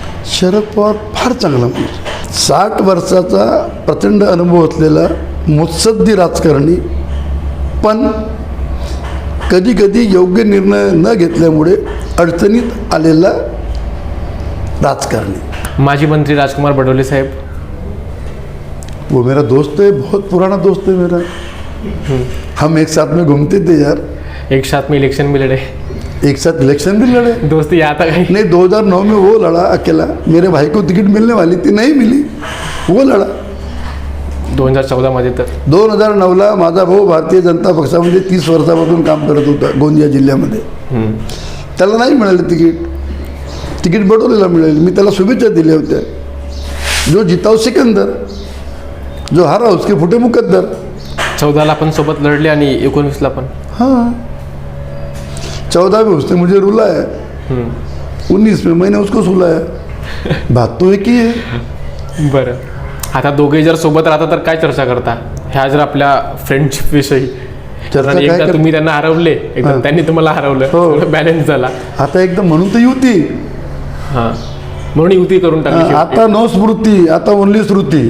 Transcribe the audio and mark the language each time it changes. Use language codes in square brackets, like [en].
[mr] शरद पवार फार चांगला माणूस, 60 वर्षाचा प्रचंड अनुभव असलेला मुत्सद्दी राजकारणी, पण कधी कधी योग्य निर्णय न घेतल्यामुळे अडचणीत आलेला राजकारणी. माजी मंत्री राजकुमार बडोले साहेब, [hi] वो मेरा दोस्त है, बहुत पुराना दोस्त है मेरा. हम एक साथ में घूमते थे यार, एक साथ में इलेक्शन में लड़े, एक साथ इलेक्शन भी लड़े. दोस्ती आता कहीं नहीं, 2009 में वो लड़ा अकेला, मेरे भाई को टिकट मिलने वाली थी, नहीं मिली, वो लढा. [mr] 2014 मध्ये तर 2009ला माझा भाऊ भारतीय जनता पक्षामध्ये 30 वर्षापासून काम करत होता गोंदिया जिल्ह्यामध्ये. त्याला नाही मिळालं तिकीट बडोलेला मिळाली. मी त्याला शुभेच्छा दिल्या होत्या. [hi] जो जीता वो सिकंदर, जो हारा उसके फुटे मुकद्दर. [mr] 14ला पण सोबत लढले आणि 19ला पण. [hi] हाँ, 14 में उसने मुझे रुलाया, 19 में मैंने उसको सुलाया. बात तो एक ही है. [mr] बरं, आता दोघे जर सोबत राहता तर काय चर्चा करता ह्या जर आपल्या फ्रेंडशिप विषयी? चर्चा आणि काय एकदा कर- तुम्ही त्यांना हरवले, एकदा हां. त्यांनी तुम्हाला हरवलं, हो. बॅलन्स झाला. आता एकदम म्हणून तर युती. हां, म्हणून युती करून टाकली शेवटी. आता नो स्मृती, आता ओनली श्रुती.